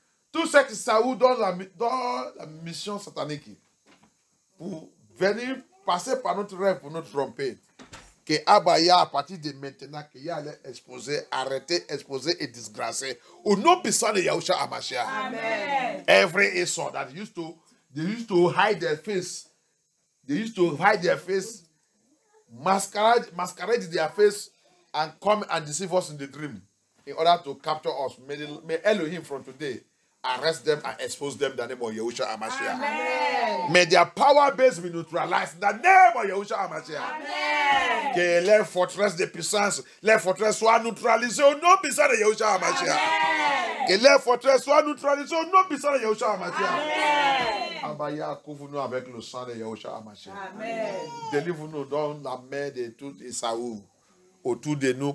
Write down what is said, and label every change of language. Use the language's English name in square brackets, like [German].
[French] Tout cet Isaou dans la mission satanique pour venir passer par notre rêve pour nous tromper. Que Abaya, à partir de maintenant, que Yah allait exposer, arrêter, exposer et disgracer au nom puissant de Yahushua HaMashiach. Amen. [English] Every Esau that used to hide their face. They used to hide their face, masquerade their face, and come and deceive us in the dream in order to capture us. May Elohim from today arrest them and expose them in the name of Yahushua HaMashiach. Amen. May their power base be neutralized in the name of Yahushua HaMashiach. Amen. [French] Que les forteresses de puissance, les forteresses soient neutralisées au nom puissant de Yahushua HaMashiach. Que les forteresses soient nous traditions, non puissants de Yahushua Hamashiach. Abaya, couvre-nous avec le sang de Yahushua Hamashiach. Délivre-nous dans la main de tout Esaü autour de nous.